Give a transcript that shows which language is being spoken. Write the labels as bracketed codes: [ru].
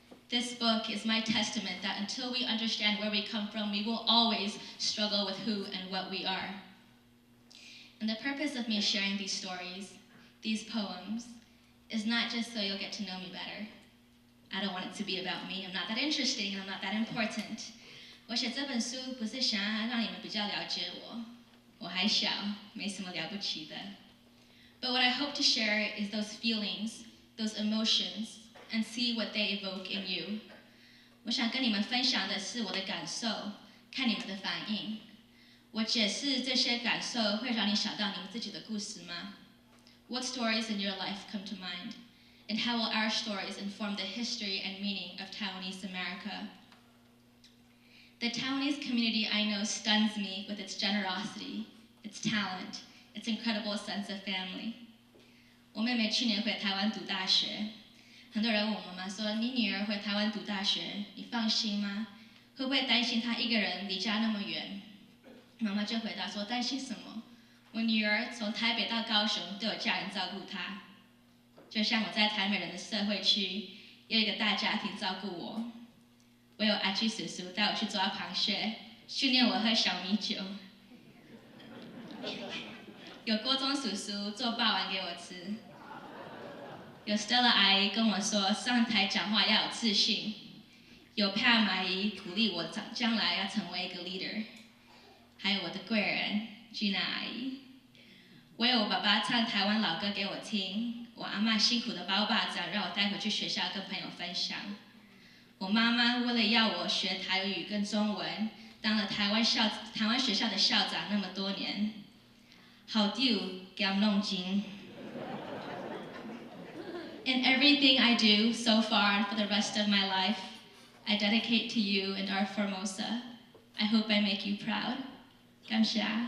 [en] This book is my testament that until we understand where we come from, we will always struggle with who and what we are. And the purpose of me sharing these stories, these poems, is not just so you'll get to know me better. I don't want it to be about me. I'm not that interesting, and I'm not that important. [zh] 我写这本书不是想要让你们比较了解我，我还小，没什么了不起的。 [en] But what I hope to share is those feelings, those emotions, and see what they evoke in you. [zh] 我想跟你们分享的是我的感受，看你们的反应。我解释这些感受会让你想到你们自己的故事吗？ [en] What stories in your life come to mind? And how will our stories inform the history and meaning of Taiwanese America? The Taiwanese community I know stuns me with its generosity, its talent, its incredible sense of family. [zh] 我妹妹去年回台湾读大学，很多人问我妈妈说：“你女儿回台湾读大学，你放心吗？会不会担心她一个人离家那么远？” 妈妈就回答说：“担心什么？我女儿从台北到高雄都有家人照顾她，就像我在台北人的社会区有一个大家庭照顾我。我有阿基叔叔带我去抓螃蟹，训练我喝小米酒。有国中叔叔做霸王给我吃。有 Stella 阿姨跟我说上台讲话要有自信。有 Pam 阿姨鼓励我将来要成为一个 leader。还有我的贵人 Gina 阿姨。我有我爸爸唱台湾老歌给我听，我阿嬷辛苦的包巴掌让我带回去学校跟朋友分享。我妈妈为了要我学台语跟中文，当了台湾学校的校长那么多年。好丢兼弄金。 [en] In everything I do so far and for the rest of my life, I dedicate to you and our Formosa. I hope I make you proud. [zh] 感谢。